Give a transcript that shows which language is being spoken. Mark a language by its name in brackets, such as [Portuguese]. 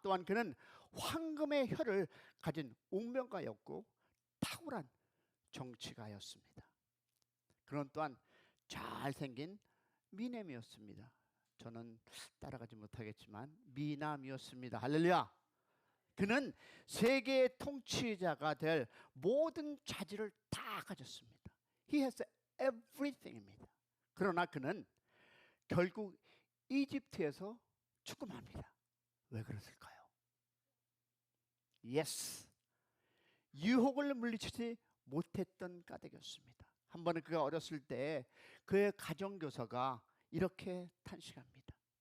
[Korean] 또한 그는 황금의 혀를 가진 운명가였고 탁월한 정치가였습니다. 그는 또한 잘생긴 미남이었습니다. 저는 따라가지 못하겠지만 미남이었습니다. 할렐루야. 그는 세계의 통치자가 될 모든 자질을 다 가졌습니다. [English] He has everything입니다. [Korean] 그러나 그는 결국 이집트에서 죽음합니다. 왜 그랬을까요? Yes. 유혹을 물리치지 못했던 까닭이었습니다. 한 번은 그가 어렸을 때 그의 가정교사가 이렇게 탄식합니다.